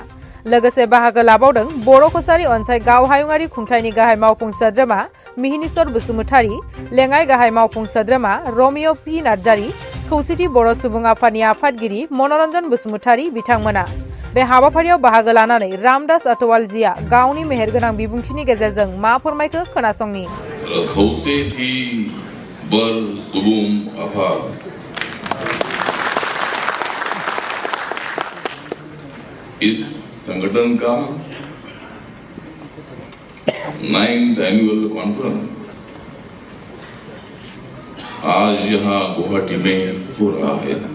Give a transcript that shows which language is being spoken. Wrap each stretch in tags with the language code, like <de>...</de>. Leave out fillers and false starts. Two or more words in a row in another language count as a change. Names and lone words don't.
<brx>लोगोसे बाहागो लाबावदों बर' कसारी अनसाय गाव हायुंआरि खुंथायनि गाहाय मावफुं सोद्रोमा मिहिनीश्वर बसुमतारी, लेङाइ गाहाय मावफुं सोद्रोमा रमिय पि नार्जारी, खौसेथि बर' सुबुं आफादनि आफादगिरि मनरन्जन बसुमतारी बिथांमोना। बे हाबाफारियाव बाहागो लानानै रामदास अथवालजिया गावनि मेहेरगोनां बिबुंथिनि गेजेरजों मा फोरमायखो खोनासंनि।</brx> <hi>खौसेथि बर' सुबुं आफाद इस संगठन का</hi> <en>9th annual conference</en> <hi>आज यहाँ गुवाहाटी में हो रहा है।</hi>